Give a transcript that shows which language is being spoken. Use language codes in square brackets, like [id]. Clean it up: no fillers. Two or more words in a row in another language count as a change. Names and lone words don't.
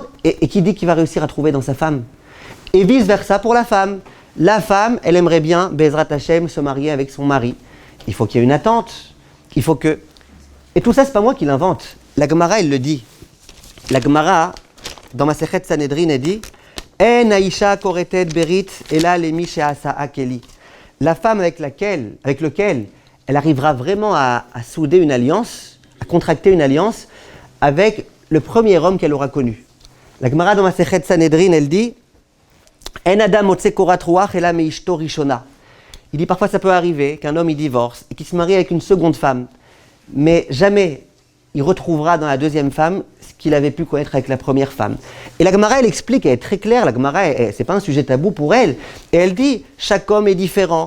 [fr] Et qui dit qu'il va réussir à trouver dans sa femme ? Et vice-versa pour la femme. La femme, elle aimerait bien, [he] בעזרת השם, [fr] se marier avec son mari. Il faut qu'il y ait une attente. Il faut que... Et tout ça, c'est pas moi qui l'invente. La Gemara, elle le dit. La Gemara, dans ma Masechet Sanhedrin, elle dit [he] אין אשה כורתת ברית אלא למי שעשאה כלי. [fr] La femme avec laquelle elle arrivera vraiment à souder une alliance, à contracter une alliance avec le premier homme qu'elle aura connu. La Gemara, dans ma Masechet Sanhedrin, elle dit [he] אין אדם מוצא קורת רוח אלא מאשתו ראשונה. [fr] Il dit parfois ça peut arriver qu'un homme il divorce et qu'il se marie avec une seconde femme, mais jamais il retrouvera dans la deuxième femme ce qu'il avait pu connaître avec la première femme. Et la Gemara, elle explique, elle est très claire, la Gemara, c'est pas un sujet tabou pour elle, et elle dit chaque homme est différent.